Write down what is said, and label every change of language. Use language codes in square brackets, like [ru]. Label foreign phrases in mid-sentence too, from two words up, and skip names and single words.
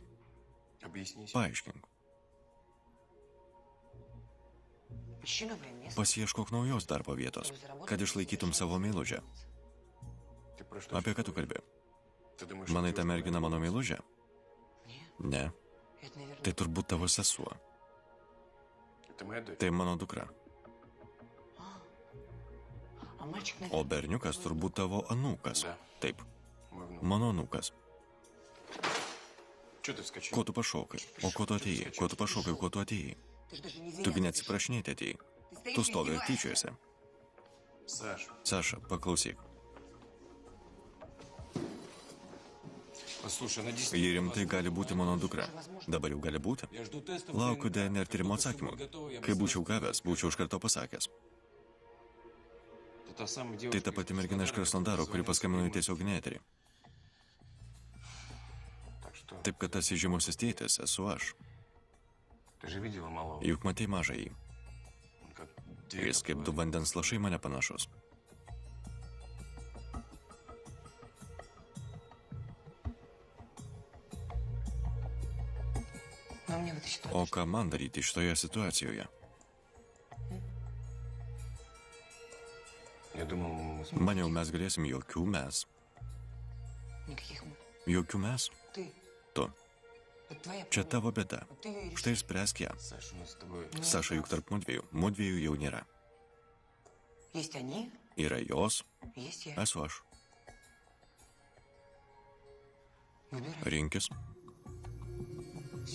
[lt] Paaiškink. [ru] Ищи новое место. [lt] Pasieškok naujos darbo vietos, kad išlaikytum savo meilužę. Apie ką tu kalbi? Manai, ta mergina mano meilužė? Ne. [ru] Это, наверное... [lt] Tai turbūt tavo sesuo. Tai mano dukra. [ru] А мальчик, [lt] O [ru] наверное... [lt] berniukas turbūt tavo anūkas. Taip. Mano anūkas. Ko tu pašokai? O ko tu atėjai? Ko tu pašokai? Ko tu atėjai? [ru] Ты же даже не [lt] Tugi [ru] извиняться [lt] neatsiprašinėti atėjai. [ru] пришел. [lt] Tu stovi ir tyčiuosi. Saša, paklausyk. Ji rimtai gali būti mano dukra. Dabar jau gali būti. Laukiu DNR tyrimo atsakymų. Kai būčiau gavęs, būčiau iš karto pasakęs. Tai ta pati mergina iš Krasnodaro, kuri paskambino į tiesioginį eterį. Taip, kad tas įžymusis tėtis esu aš. Juk matei mažąjį. Jis kaip du vandens lašai mane panašus. [ru] Но мне в этой ситуации... [lt] O ką man daryti šitoje situacijoje? Maniau, mes galėsim jokių mes. [ru] Никаких мы. [lt] Jokių mes? [ru] Ты. [lt] Tu. [ru] Это твоя [lt] Čia [ru] проблема. [lt] tavo bėda. [ru] Вот ты ее [lt] Štai ir spręsk ją. Saša, juk tarp mudviejų jau nėra. [ru] Есть они, [lt] Yra jos, [ru] есть я. [lt] esu aš. [ru] Выбирай. [lt] Rinkis. [ru] Все.